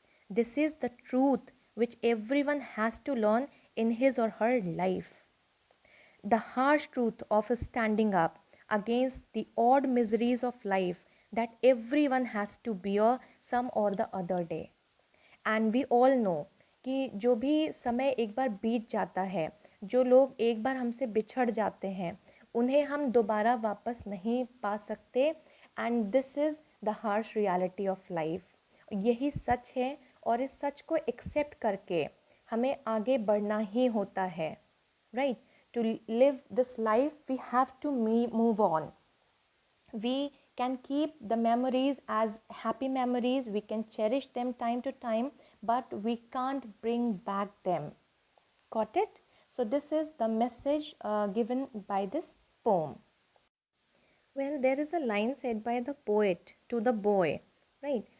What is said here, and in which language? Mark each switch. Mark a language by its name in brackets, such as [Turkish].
[English] This is the truth which everyone has to learn in his or her life. The harsh truth of standing up against the odd miseries of life that everyone has to bear some or the other day. And we all know [Hindi] कि जो भी समय एक बार बीत जाता है, जो लोग एक बार हमसे बिछड़ जाते हैं, उन्हें हम दोबारा वापस नहीं पा सकते। [English] And this is the harsh reality of life. [Hindi] यही सच है और इस सच को एक्सेप्ट करके हमें आगे बढ़ना ही होता है। [English] Right, to live this life we have to move on. We can keep the memories as happy memories, we can cherish them time to time, but we can't bring back them. Got it? So this is the message given by this poem. Well, there is a line said by the poet to the boy, right?